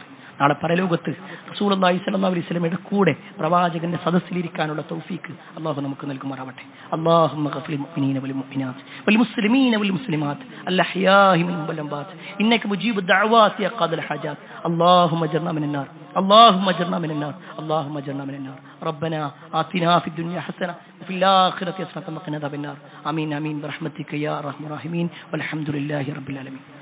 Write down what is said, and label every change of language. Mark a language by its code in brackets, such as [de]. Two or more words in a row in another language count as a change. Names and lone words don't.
[ml] നാളെ പരലോകത്ത് റസൂലുള്ളാഹി [ar] صلى الله عليه وسلم [ml] കൂടെ പ്രവാചകന്റെ സദസ്സിലിരിക്കാനുള്ള തൗഫീക്ക് അള്ളാഹു നമുക്ക് നൽകുമാറാവട്ടെ. [ar] اللهم اغفر المؤمنين والمؤمنات والمسلمين والمسلمات الأحياء منهم والأموات إنك مجيب الدعوات يا قاضي الحاجات. اللهم أجرنا من النار, اللهم اجرنا من النار، اللهم اجرنا من النار. ربنا آتنا في الدنيا حسنة وفي الآخرة حسنة وقنا عذاب النار. آمين آمين برحمتك يا أرحم الراحمين والحمد لله رب العالمين.